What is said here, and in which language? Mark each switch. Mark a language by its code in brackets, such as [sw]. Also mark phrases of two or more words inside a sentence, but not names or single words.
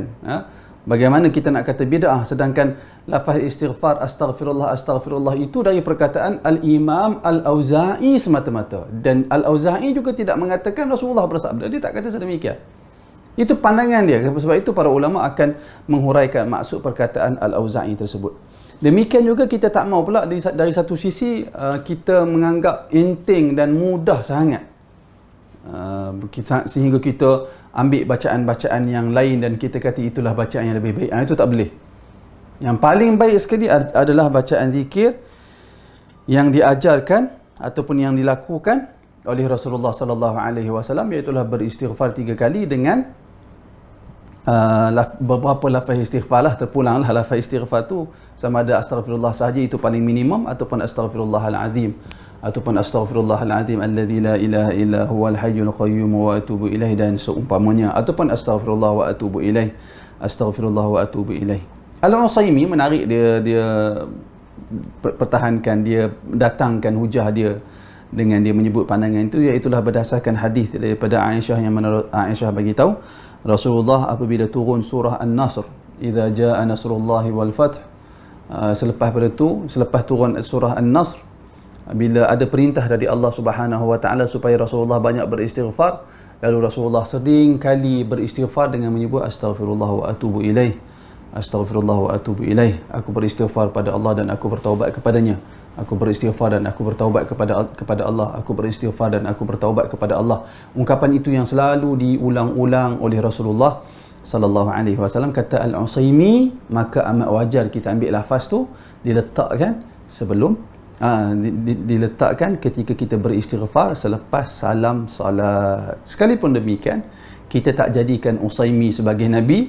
[ms] Bagaimana kita nak kata bid'ah sedangkan lafaz istighfar astaghfirullah itu dari perkataan Al-Imam Al-Auza'i semata-mata, dan Al-Auza'i juga tidak mengatakan Rasulullah bersabda, dia tak kata sedemikian. Itu pandangan dia. Sebab itu para ulama akan menghuraikan maksud perkataan Al-Auza'i tersebut. Demikian juga kita tak mau pula dari satu sisi kita menganggap enteng dan mudah sangat sehingga kita ambil bacaan-bacaan yang lain dan kita kata itulah bacaan yang lebih baik. Itu tak boleh. Yang paling baik sekali adalah bacaan zikir yang diajarkan ataupun yang dilakukan oleh Rasulullah [ar] صلى الله عليه وسلم, [ms] iaitu beristighfar 3 kali dengan beberapa lafaz istighfar lah, terpulanglah lafaz istighfar tu, sama ada astaghfirullah sahaja itu paling minimum, ataupun astaghfirullahalazim, ataupun [ar] أستغفر الله العظيم الذي لا إله إلا هو الحي القيوم وأتوب إليه, [ms] dan seumpamanya, ataupun [ar] أستغفر الله وأتوب إليه, أستغفر الله وأتوب إليه. [ms] Al-Utsaimin menarik, dia pertahankan, dia datangkan hujah dia dengan dia menyebut pandangan itu, iaitu berdasarkan hadis daripada Aisyah, yang mana Aisyah bagi tahu Rasulullah apabila turun surah An-Nasr, [ar] إذا جاء نصر الله والفتح, [ms] selepas turun surah An-Nasr, bila ada perintah dari Allah [ar] سبحانه وتعالى [ms] supaya Rasulullah banyak beristighfar, lalu Rasulullah sering kali beristighfar dengan menyebut [ar] أستغفر الله وأتوب إليه, أستغفر الله وأتوب إليه, [ms] aku beristighfar pada Allah dan aku bertaubat kepadanya, aku beristighfar dan aku bertaubat kepada Allah, aku beristighfar dan aku bertaubat kepada Allah. Ungkapan itu yang selalu diulang-ulang oleh Rasulullah [ar] صلى الله عليه وسلم. [ms] Kata Al-Utsaimin, maka amat wajar kita ambil lafaz tu diletakkan sebelum diletakkan ketika kita beristighfar selepas salam salat. Sekalipun demikian, kita tak jadikan Utsaimin sebagai nabi.